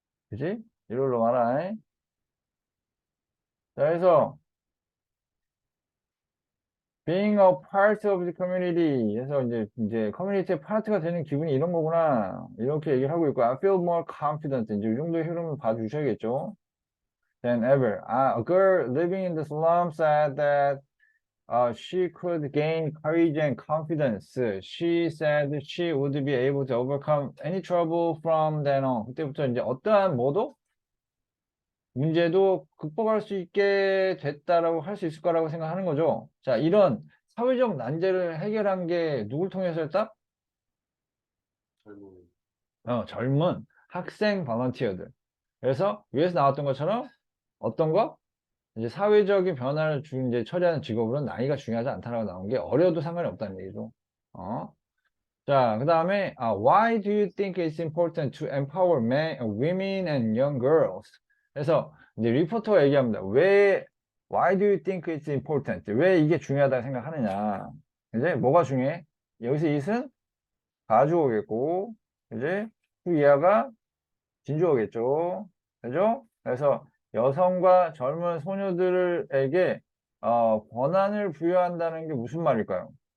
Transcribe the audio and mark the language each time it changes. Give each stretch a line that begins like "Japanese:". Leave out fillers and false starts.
Korean: 그지? 일요일로 와라. 잉? 자, 그래서
English: being a part of the community
Korean: 해서 이제 커뮤니티의 파트가 되는 기분이 이런 거구나. 이렇게 얘기를 하고 있고
English: I feel more confident.
Korean: 이제 이 정도의 흐름을 봐주셔야겠죠.
English: Than ever. A girl living in the slum said that she could gain courage and confidence. She said she would be able to overcome any trouble from then on.
Korean: 그때부터 이제 어떠한 뭐도 문제도 극복할 수 있게 됐다라고 할 수 있을 거라고 생각하는 거죠. 자, 이런 사회적 난제를 해결한 게 누굴 통해서였다? 젊은 젊은 학생 발런티어들. 그래서 위에서 나왔던 것처럼 어떤 거? 이제 사회적인 변화를 이제 처리하는 직업으로는 나이가 중요하지 않다라고 나온 게 어려도 상관이 없다는 얘기죠. 자, 그 다음에
English: why do you think it's important to empower men, women and young girls?
Korean: 그래서 이제 리포터가 얘기합니다.
English: why do you think it's important?
Korean: 왜 이게 중요하다고 생각하느냐? 이제 뭐가 중요해? 여기서 it은 가주어겠고, 이제 그 이하가 진주어겠죠. 그죠? 그래서 여성과 젊은 소녀들에게 권한을 부여한다는 게 무슨 말일까요?